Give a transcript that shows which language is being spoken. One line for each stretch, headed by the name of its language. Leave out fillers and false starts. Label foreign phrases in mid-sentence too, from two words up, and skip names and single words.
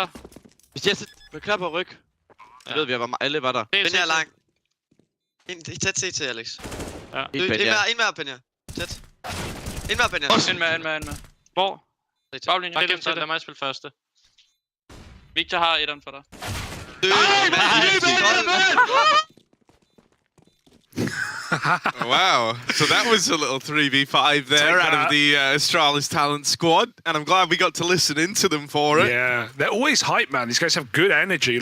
Danish: Hvis jeg er klar på ryg. Jeg ved, vi var alle var der. Benja er lang. Tæt CT, Alex. Ja. Ind med, Benja. Tæt. Ind med, Benja. Ind med. Hvor? Baglinjen. Bare gem dig, lad mig spille første. Victor har etteren for dig. Wow.
English: So that was a little 3v5 there out of the Astralis Talent squad, and I'm glad we got to listen into them for it. Yeah, they're always hype, man. These guys have good energy.